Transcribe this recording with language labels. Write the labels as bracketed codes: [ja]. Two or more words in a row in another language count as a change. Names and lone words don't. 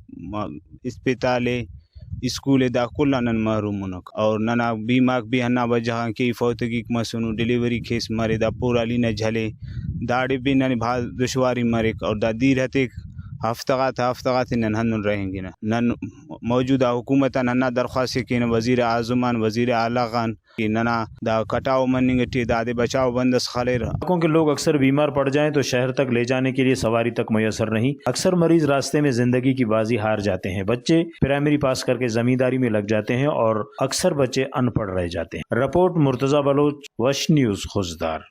[brh] اسپتالے اسکول دا کل نن محروم منک، اور ننا بیماک بھی ہنا وجہ کی فوتگی مسنو ڈیلیوری کیس مرے دا پورا لی نہ جھلے داڑے بھی نن بھال دشواری مرک، اور دا دیر ہتے ہفتغات نن ہن رہیں گے نا۔ نن موجودہ حکومتاً ہنا درخواست کہ وزیر اعظمان، وزیر اعلیٰ خان کہ ننا دا کٹاؤ مننگٹی دادے بچاؤ بندس خالر۔ [ur] علاقوں کے لوگ اکثر بیمار پڑ جائیں تو شہر تک لے جانے کے لیے سواری تک میسر نہیں، اکثر مریض راستے میں زندگی کی بازی ہار جاتے ہیں، بچے پرائمری پاس کر کے زمینداری میں لگ جاتے ہیں اور اکثر بچے ان پڑھ رہ جاتے ہیں۔ رپورٹ مرتضی بلوچ، وش نیوز، خوزدار۔